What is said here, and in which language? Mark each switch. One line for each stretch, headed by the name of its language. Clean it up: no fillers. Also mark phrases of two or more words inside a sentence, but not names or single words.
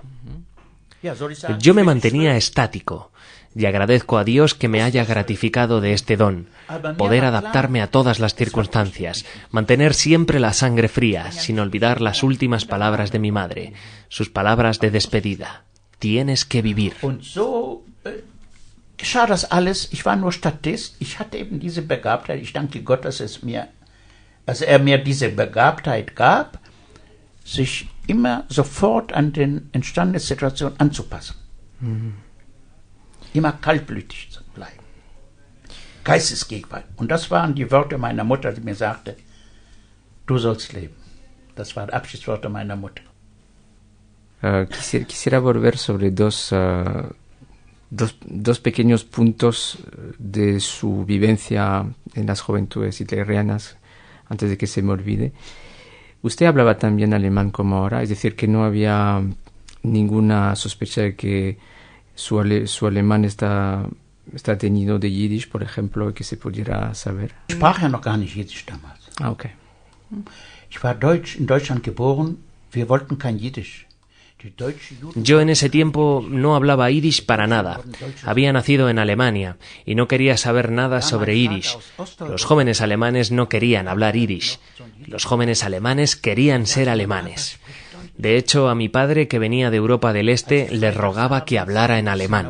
Spanish: Yo me mantenía estático y agradezco a Dios que me haya gratificado de este don, poder adaptarme a todas las circunstancias, mantener siempre la sangre fría, sin olvidar las últimas palabras de mi madre, sus palabras de despedida. Tienes que vivir.
German: Und so geschah das alles. Ich war nur Statist. Ich hatte eben diese Begabtheit. Ich danke Gott, dass er mir diese Begabtheit gab, sich immer sofort an den entstandene Situation anzupassen. Immer kaltblütig zu bleiben. Geistesgegenwart. Und das waren die Worte meiner Mutter, die mir sagte, du sollst leben. Das waren Abschiedsworte meiner Mutter.
Spanish: Quisiera volver sobre dos pequeños puntos de su vivencia en las juventudes hitlerianas, antes de que se me olvide. Usted hablaba también alemán como ahora, es decir, que no había ninguna sospecha de que su alemán está tenido de Yiddish, por ejemplo, que se pudiera saber.
German: Ich sprach ja noch gar nicht Jiddisch damals. Ah, okay. Ich war in Deutschland geboren, wir wollten kein Jiddisch.
Spanish: Yo en ese tiempo no hablaba yiddish para nada. Había nacido en Alemania y no quería saber nada sobre yiddish. Los jóvenes alemanes no querían hablar yiddish. Los jóvenes alemanes querían ser alemanes. De hecho, a mi padre, que venía de Europa del Este, le rogaba que hablara en alemán.